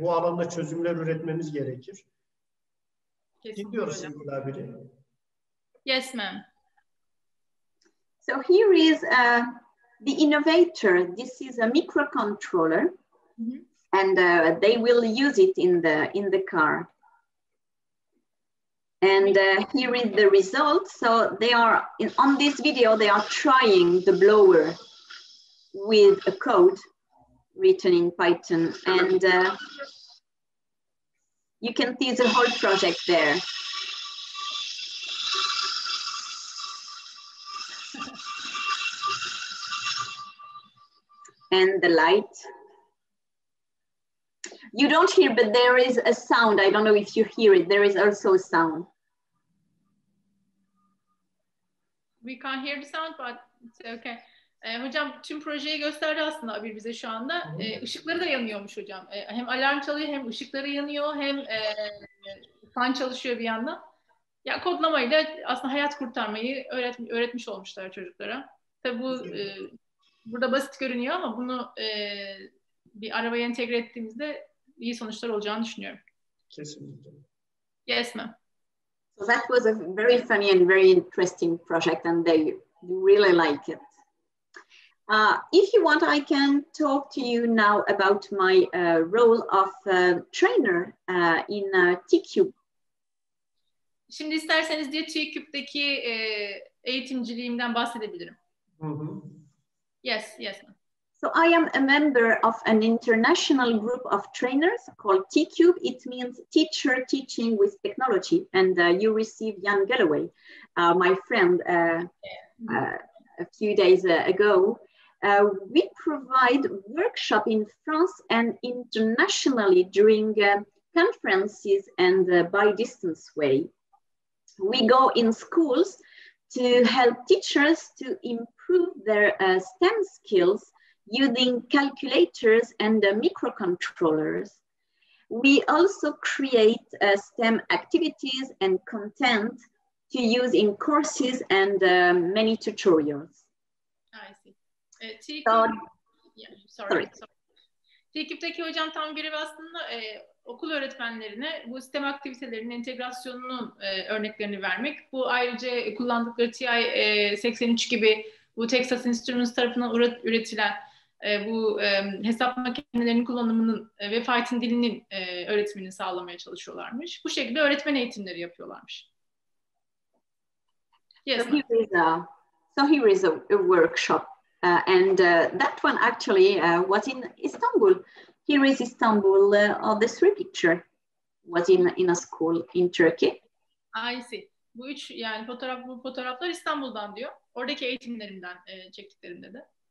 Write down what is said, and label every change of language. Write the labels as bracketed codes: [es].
[tr] Bu alanda çözümler üretmemiz gerekir. Dinliyoruz sevgili abiri. [en] Yes, ma'am. So here is the innovator. This is a microcontroller, and they will use it in the car. And here is the result. So they are, on this video, they are trying the blower with a code written in Python. And you can see the whole project there. And the light. You don't hear, but there is a sound. I don't know if you hear it. There is also a sound. We can't hear the sound, but it's okay. [tr] Hocam tüm projeyi gösterdi aslında Abir bize şu anda. Işıkları da yanıyormuş hocam. Hem alarm çalıyor, hem ışıkları yanıyor, hem fan çalışıyor bir yandan. Ya kodlamayla aslında hayat kurtarmayı öğretmiş olmuşlar çocuklara. Tabii bu burada basit görünüyor ama bunu bir arabaya entegre ettiğimizde iyi sonuçlar olacağını düşünüyorum. Kesinlikle. [en] Yes, ma'am. So that was a very funny and very interesting project, and they really like it. If you want, I can talk to you now about my role of trainer in T-Cube. [tr] Şimdi isterseniz diye T-Cube'daki eğitimciliğimden bahsedebilirim. [en] Yes, yes, ma'am. So I am a member of an international group of trainers called T-Cube. It means Teacher Teaching with Technology. And you received Jan Galloway, my friend, a few days ago. We provide workshops in France and internationally during conferences and by distance way. We go in schools to help teachers to improve their STEM skills using calculators and microcontrollers. We also create STEM activities and content to use in courses and many tutorials. I see. Sorry. [tr] T-Cube'deki hocam tam görevi aslında okul öğretmenlerine bu STEM aktivitelerinin entegrasyonunun örneklerini vermek. Bu ayrıca kullandıkları TI 83 gibi bu Texas Instruments tarafından üretilen bu hesap makinelerinin kullanımının ve Python dilinin öğretimini sağlamaya çalışıyorlarmış. Bu şekilde öğretmen eğitimleri yapıyorlarmış. [en] Yes. So here is a workshop, and that one actually was in Istanbul. Here is Istanbul. The three picture was in a school in Turkey. I see. [tr] Bu üç yani fotoğraflar İstanbul'dan diyor. Oradaki eğitimlerimden çektiklerimde de.